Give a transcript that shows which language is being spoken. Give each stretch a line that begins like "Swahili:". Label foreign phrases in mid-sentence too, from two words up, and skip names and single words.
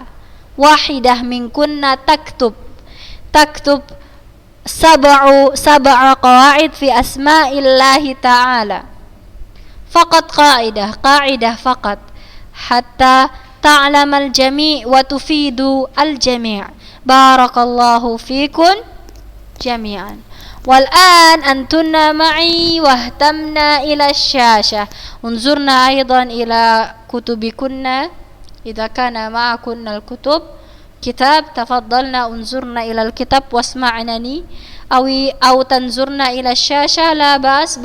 Arabic: واحدة منكن تكتب 7 قواعد في أسماء الله تعالى. فقط قاعدة فقط حتى تعلم الجميع وتفيد الجميع. بارك الله فيكن جميعا. والآن أنتن معي واهتممن إلى الشاشة. انظرن أيضا إلى كتبكن. إذا كان معكن الكتب كتاب، تفضلن انظرن إلى الكتاب واسمعنني أو تنظرن إلى الشاشة، لا بأس.